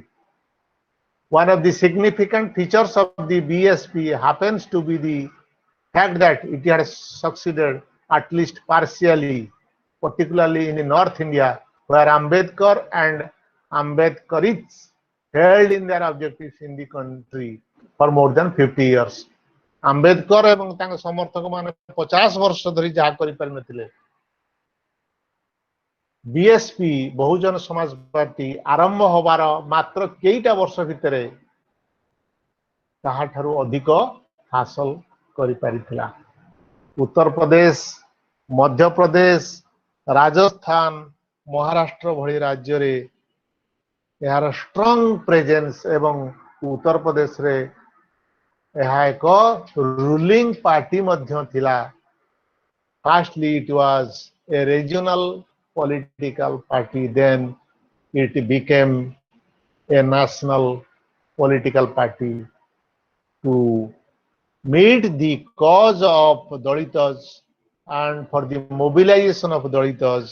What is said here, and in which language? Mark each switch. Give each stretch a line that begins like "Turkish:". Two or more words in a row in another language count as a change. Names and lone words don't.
English: One of the significant features of the BSP happens to be the fact that it has succeeded at least partially, particularly in North India, where Ambedkar and Ambedkarites held in their objectives in the country for more than 50 years.
Odia: ଆମ୍ବେଦକର ଏବଂ ତାଙ୍କ ସମର୍ଥକ ମାନେ 50 ବର୍ଷ ଧରି ଯାହା କରିପାରି ନଥିଲେ, ବିଏସପି ବହୁଜନ ସମାଜ ପାର୍ଟି ଆରମ୍ଭ ହେବାର ମାତ୍ର କେଇଟା ବର୍ଷ ଭିତରେ ତାହାଠାରୁ ଅଧିକ ହାସଲ କରିପାରିଥିଲା. ଉତ୍ତରପ୍ରଦେଶ, ମଧ୍ୟପ୍ରଦେଶ, ରାଜସ୍ଥାନ, ମହାରାଷ୍ଟ୍ର ଭଳି ରାଜ୍ୟରେ ଏହାର
English: strong presence
Odia: ଏବଂ ଉତ୍ତରପ୍ରଦେଶରେ ଏହା ଏକ
English: ruling party
Odia: ମଧ୍ୟ ଥିଲା.
English: Firstly, it was a regional political party, then it became a national political party to meet the cause of Dalitas and for the mobilization of Dalitas.